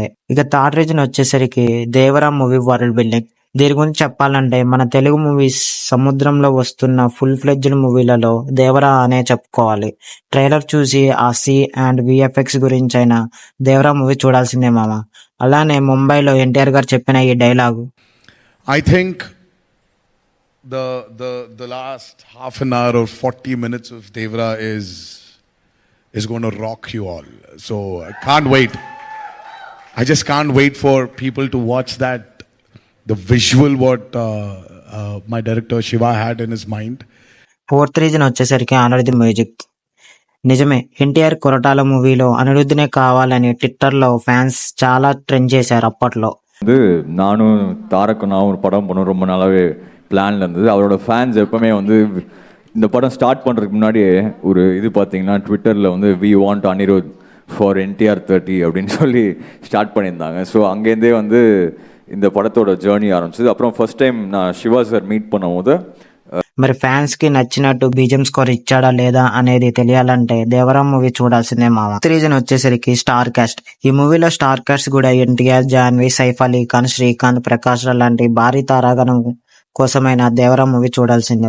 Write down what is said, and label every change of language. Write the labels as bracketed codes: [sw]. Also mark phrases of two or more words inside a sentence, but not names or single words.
[te] ఇక [en] third reason [te] వచ్చేసరికి 'దేవరా' మూవీ [en] world building. [te] దీని గురించి చెప్పాలంటే మన తెలుగు మూవీస్ సముద్రంలో వస్తున్న [en] full fledged [te] మూవీలలో 'దేవరా' అనే చెప్పుకోవాలి. ట్రైలర్ చూసి ఆ [en] sea and VFX [te] గురించి అయినా 'దేవరా' మూవీ చూడాల్సిందే మామ. అలానే ముంబైలో ఎన్టీఆర్ గారు చెప్పిన ఈ డైలాగు, [en] I think the last half an hour or 40 minutes of Devra is going to rock you all. So I can't wait. I just can't wait for people to watch that. The visual what my director Shiva had in his mind. fourth reason [te] వచ్చేసరికి అనిరుద్ధ్ మ్యూజిక్. నిజమే, ఎన్టీఆర్ కొరటాల మూవీలో అనిరుద్ధినే కావాలని ట్విట్టర్లో ఫ్యాన్స్ చాలా ట్రెండ్ చేశారు అప్పట్లో. [ta] நானும் தாரக்கும் ஒரு படம் பண்ணணும் ரொம்ப நாளாவே பிளான்ல இருந்தது. அவரோட ஃபேன்ஸ் எப்பவுமே இந்த படம் ஸ்டார்ட் பண்ணுறதுக்கு முன்னாடியே ஒரு இது பார்த்தீங்கன்னா ட்விட்டரில் [en] we want Anirudh for NTR 30 [ta] அப்படின்னு சொல்லி ஸ்டார்ட் பண்ணியிருந்தாங்க. ஸோ அங்கேருந்தே இந்த படத்தோட ஜேர்னி ஆரம்பிச்சது. அப்புறம் [en] first time [ta] நான் சிவா சார் மீட் பண்ணும்போது [te] మరి ఫ్యాన్స్ కి నచ్చినట్టు [en] BGM score [te] ఇచ్చాడా లేదా అనేది తెలియాలంటే 'దేవరా' మూవీ చూడాల్సిందే మామ. రీజన్ వచ్చేసరికి [en] star cast. [te] ఈ మూవీలో [en] star cast [te] కూడా ఎన్టీఆర్, జాన్వి, సైఫ్ అలీ ఖాన్, శ్రీకాంత్, ప్రకాష్ రాజ్ లాంటి భారీ తారాగణం కోసమైన 'దేవరా' మూవీ చూడాల్సిందే.